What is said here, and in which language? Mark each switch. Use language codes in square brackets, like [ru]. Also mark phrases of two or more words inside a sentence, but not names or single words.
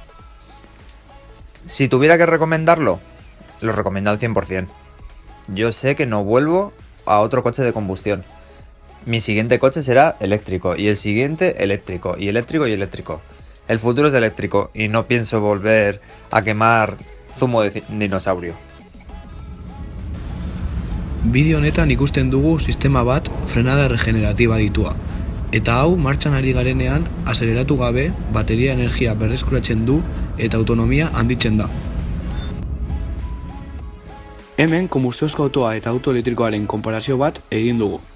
[es] Si tuviera que recomendarlo, lo recomiendo al 100%. Yo sé que no vuelvo a otro coche de combustión. Mi siguiente coche será eléctrico, y el siguiente eléctrico, y eléctrico y eléctrico. El futuro es eléctrico y no pienso volver a quemar zumo de dinosaurio. [eu] Bideo honetan ikusten dugu sistema bat frenada regeneratiba ditua. Eta hau martxan ari garenean azeleratu gabe bateria energia berreskuratzen du eta autonomia handitzen da. Hemen konbustiozko autoa eta auto elektrikoaren konparazio bat egin dugu.